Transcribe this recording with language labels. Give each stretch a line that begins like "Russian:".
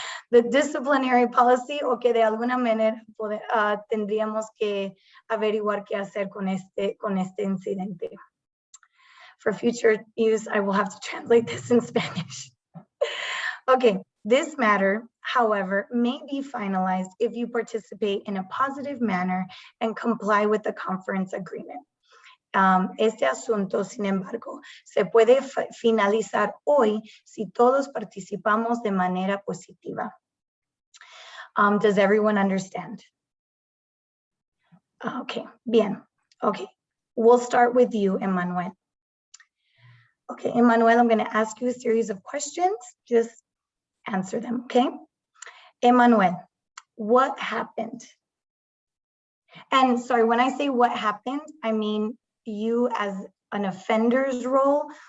English: The disciplinary policy,
Spanish: o que de alguna manera tendríamos que averiguar qué hacer con este incidente.
English: For future use, I will have to translate this in Spanish. Okay, this matter, however, may be finalized if you participate in a positive manner and comply with the conference agreement.
Spanish: Este asunto, sin embargo, se puede finalizar hoy si todos participamos de manera positiva.
English: Does everyone understand? Okay,
Spanish: bien.
English: Okay, we'll start with you, Emmanuel. Okay, Emmanuel, I'm going to ask you a series of questions. Just answer them, okay? Emmanuel, what happened? And sorry, when I say what happened, I mean you as an offender's role.